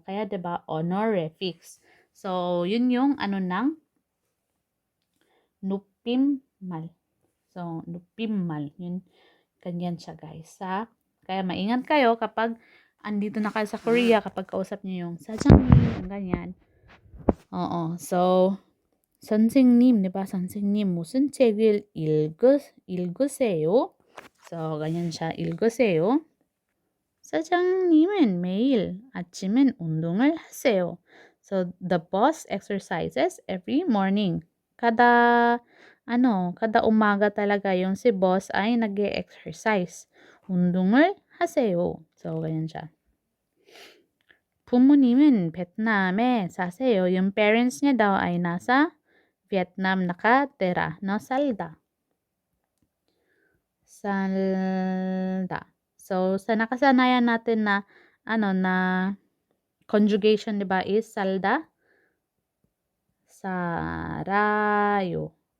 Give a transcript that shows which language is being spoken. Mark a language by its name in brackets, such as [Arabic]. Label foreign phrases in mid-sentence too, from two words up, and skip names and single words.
[Filipino] Kaya 'di ba honorifics. So yun yung ng nupimmal. So nupimmal, yun ganyan siya guys. Kaya maingat kayo kapag andito na kayo sa Korea, kapag kausap niyo yung sa장님, ganyan. Oo. So 선생님, 'di ba? [Korean] 선생님, 무슨 책을 읽으세요? [Filipino] So, ganyan siya. [Korean] 읽으세요. 사장님은 매일 아침엔 운동을 하세요. [English] So, the boss exercises every morning. [Filipino] Kada umaga talaga yung si boss ay nag-e-exercise. [Korean] 운동을 하세요. [Filipino] So, ganyan siya. [Korean] 부모님은 베트남에 사세요. [Filipino] Yung parents niya daw ay nasa Vietnam nakatira, no? [Korean] Salda. [Filipino] So, sa nakasanayan natin na conjugation, 'di ba, is salda. [Korean] Sarayo.